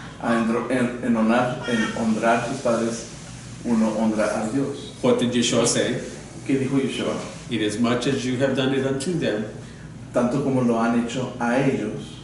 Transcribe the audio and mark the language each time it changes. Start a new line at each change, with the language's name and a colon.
Spanish: En honrar a sus padres, uno honra a Dios.
English: What did Yeshua say?
Spanish: ¿Qué dijo Yeshua?
English: Inasmuch as you have done it unto them,
Spanish: Tanto como lo han hecho a ellos,